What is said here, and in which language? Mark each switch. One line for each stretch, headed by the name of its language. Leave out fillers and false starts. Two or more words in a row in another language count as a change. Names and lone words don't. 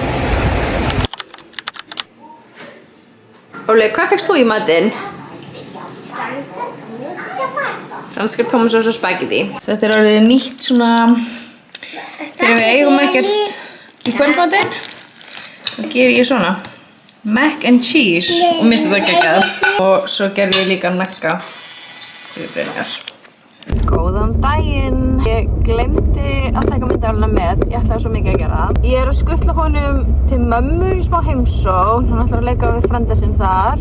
Icelandic: Óli, hvað fékkst þú í matinn? Franskar tómatsós og spagetti. Þetta er orðið nýtt svona þegar við eigum ekkert í kvöldmatinn. Þá ger ég svona
English: mac and cheese
Icelandic: og mér finnst þetta geggjað. Og svo gerði ég líka nagga fyrir Brynjar. Góðan daginn! Ég glemdi að taka myndavélina með, ég ætlaði svo mikið að gera það. Ég er að skutla honum til mömmu í smá heimsókn, hann ætlar að leika við frænda sinn þar.